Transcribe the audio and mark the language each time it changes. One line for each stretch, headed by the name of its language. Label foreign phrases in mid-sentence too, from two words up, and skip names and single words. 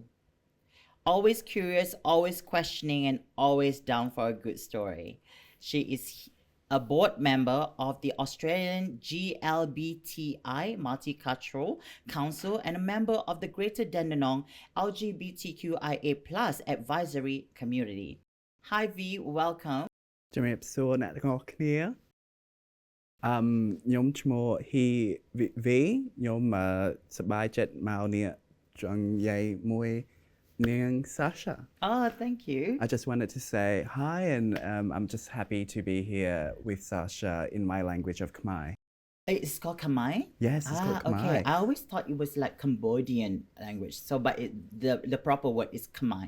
English: Always curious, always questioning, and always down for a good story. She is a board member of the Australian GLBTIQ Multicultural Council and a member of the Greater Dandenong LGBTQIA+ advisory community. Hi V, welcome.
Khmer: ជំរាបសួរអ្នកទាំងអស់គ្នាខ្ញុំឈ្មោះ V ខ្ញុំសប្បាយចិត្តមកនេះចង់និយាយមួយនាង Sasha.
English: Oh, thank you. I just wanted to say hi and I'm just happy to be here with Sasha in my language of Khmer. It's called Khmer? Yes, it's called Khmer. Okay. I always thought it was like Cambodian language. So, but the proper word is Khmer.